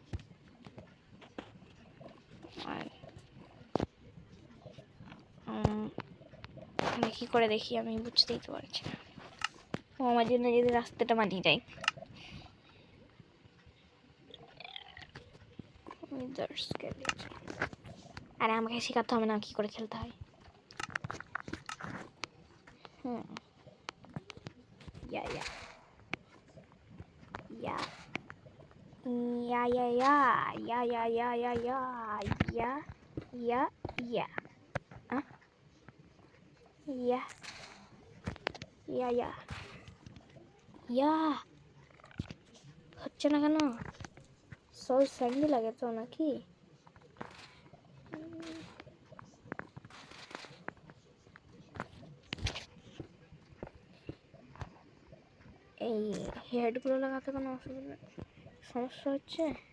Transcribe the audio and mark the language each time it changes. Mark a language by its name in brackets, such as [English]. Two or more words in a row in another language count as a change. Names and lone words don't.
[Bangla] আর আমি কী করে দেখি, আমি বুঝতেই তো পারছি না। ও আমার জন্য যদি রাস্তাটা বানিয়ে যায়। আরে আমাকে শেখাতে হবে না কী করে খেলতে হয়, [English] Yeah, yeah. Yeah. Yeah, yeah, yeah. Yeah, yeah, yeah, yeah, yeah. Yeah, yeah, yeah. Huh? Yeah. Yeah, yeah. Yeah. [Bangla] হচ্ছে না কেন? সোল স্যান্ডি লাগে তো নাকি? এই হেডগুলো লাগাতে কোনো সমস্যা হচ্ছে?